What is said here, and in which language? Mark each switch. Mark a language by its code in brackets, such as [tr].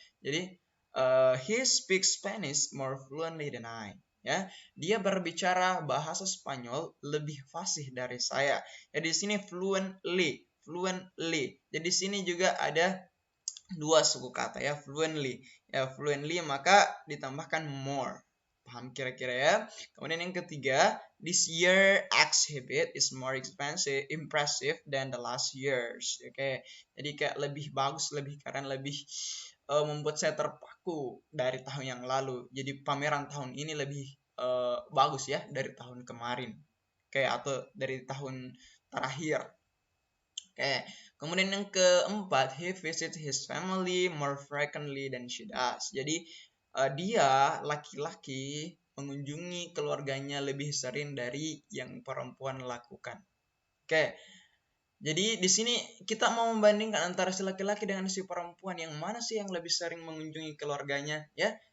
[en] Jadi he speaks Spanish more fluently than I. [id] Ya, dia berbicara bahasa Spanyol lebih fasih dari saya. Ya, di sini fluently. Jadi di sini juga ada 2 suku kata ya, fluently. Ya, fluently maka ditambahkan more. Paham kira-kira ya? Kemudian yang ketiga, [en] this year exhibit is more impressive than the last years. Oke. [id] Jadi kayak lebih bagus, lebih keren, lebih membuat saya terpaku dari tahun yang lalu. Jadi pameran tahun ini lebih bagus ya dari tahun kemarin. Kayak atau dari tahun terakhir. Oke, kemudian yang keempat, [en] he visits his family more frequently than she does. [id] Jadi dia laki-laki mengunjungi keluarganya lebih sering dari yang perempuan lakukan. Oke, jadi di sini kita mau membandingkan antara si laki-laki dengan si perempuan, yang mana sih yang lebih sering mengunjungi keluarganya, ya?